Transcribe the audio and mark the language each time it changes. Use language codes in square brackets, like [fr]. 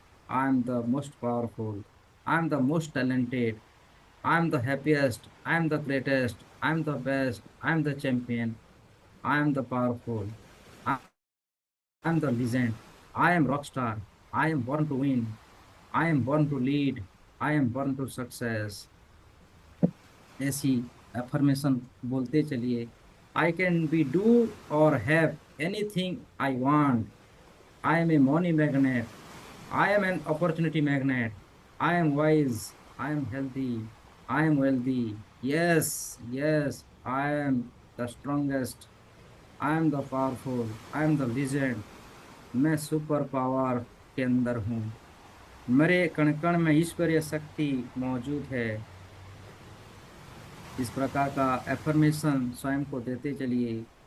[en] I am the most powerful, I am the most talented, I am the happiest, I am the greatest, I am the best, I am the champion, I am the powerful, I am the legend. I am rockstar. I am born to win. I am born to lead. I am born to success. [hi] ऐसी affirmation बोलते चलिए। [en] I can be do or have anything I want. I am a money magnet. I am an opportunity magnet. I am wise. I am healthy. I am wealthy. Yes, yes, I am the strongest. I am the powerful. I am the legend. [hi] मैं super power के अंदर हूँ। मेरे कण कण में ईश्वरीय शक्ति मौजूद है। इस प्रकार का एफर्मेशन स्वयं को देते चलिए।